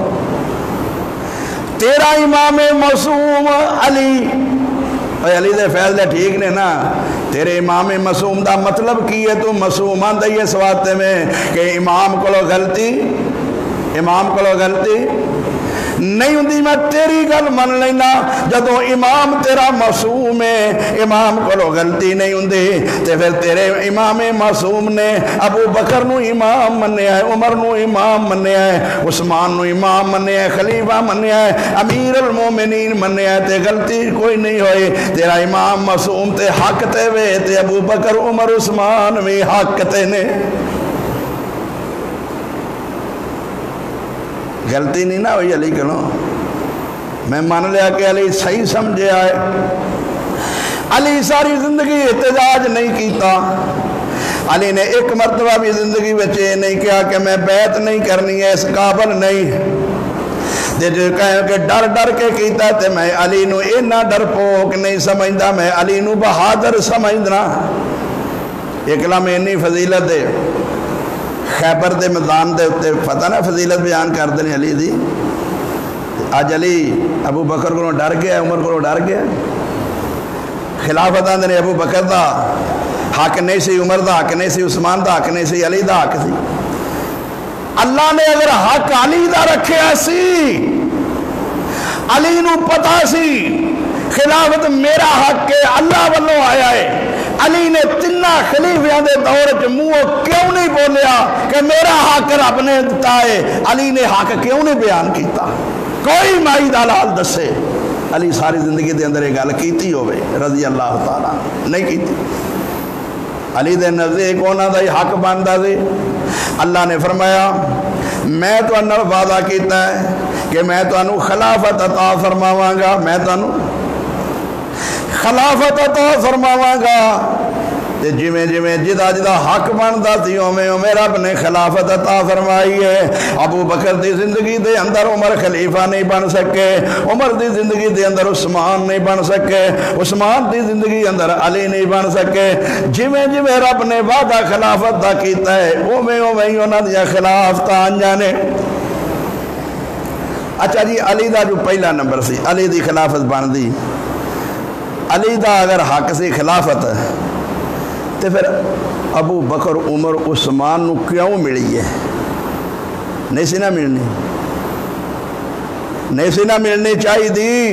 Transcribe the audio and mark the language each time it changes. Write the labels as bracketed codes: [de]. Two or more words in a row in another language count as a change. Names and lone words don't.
[pa] تیرا امام معصوم علی، علی دے فیصلے ٹھیک نے نا، تیرے امام معصوم دا مطلب کی ہے؟ تو معصوم آندہ یہ سواتے میں کہ امام کو غلطی نہیں ہوندی، میں تیری گل من لینا۔ جدو امام تیرا معصوم ہے، امام کو غلطی نہیں ہوندی، تے پھر تیرے امام معصوم نے ابو بکر نو امام منیا ہے، عمر نو امام منیا ہے، عثمان نو امام منیا ہے، خلیفہ منیا ہے، امیر المومنین منیا ہے، تے غلطی کوئی نہیں ہوئی۔ تیرا امام معصوم تے حق تے وے، تے ابو بکر عمر عثمان بھی حق تے نے، غلطی نہیں نہ ہوئی علی کنو۔ میں مان لیا کہ علی صحیح سمجھے آئے۔ علی ساری زندگی احتجاج نہیں کیتا، علی نے ایک مرتبہ بھی زندگی بچے نہیں کیا کہ میں بیعت نہیں کرنی ہے، اس قابل نہیں۔ جو کہیں کہ ڈر کے کیتا تے میں علی نو اینا ڈر پوک نہیں سمجھدا، میں علی نو بہادر سمجھنا۔ اکلا میں انی فضیلت ہے، خیبر دے میدان دے اتے پتہ نا فضیلت بیان کر دیں علی دی۔ آج علی ابو بکر کو ڈر گیا، عمر کو ڈر گیا۔ خلافت آندے ابو بکر دا حق نہیں سی، عمر دا حق نہیں سی، عثمان دا حق نہیں سی، علی دا حق سی۔ اللہ نے اگر حق علی دا رکھیا سی، علی نو پتا سی خلافت میرا حق ہے، اللہ والوں آیا ہے۔ علی نے تینہ خلیفیاں دے دور چ منہ کیوں نہیں بولیا کہ میرا حق رب نے دتا ہے؟ علی نے حق کیوں نہیں بیان کیتا؟ کوئی مائی دا لال دسے علی ساری زندگی دے اندر ایک گل کیتی ہوئے [ar] رضی اللہ تعالیٰ [pa] نہیں کیتی۔ علی دے نزدیک انہاں دا ہی حق بندا سی۔ اللہ نے فرمایا میں تو انہاں وعدہ کیتا ہے کہ میں تو انہوں خلافت عطا فرماواں گا، میں تو انہوں خلافت عطا فرماواں گا۔ جویں جدا حق بندا سی اوویں رب نے خلافت عطا فرمائی ہے۔ ابو بکر دی زندگی دے اندر عمر خلیفہ نہیں بن سکے، عمر دی زندگی دے اندر عثمان نہیں بن سکے، عثمان دی زندگی اندر علی نہیں بن سکے۔ جویں رب نے وعدہ خلافت دا کیتا ہے اوویں انہاں دی خلافتاں آئیاں نے۔ اچھا جی، علی دا جو پہلا نمبر سی، علی دی خلافت بن دی۔ علی دا اگر حق سی خلافت تو پھر ابو بکر عمر عثمان نو کیوں ملی ہے؟ نہیں سی نہ ملنی، نہیں سی نہ ملنی چاہی دی۔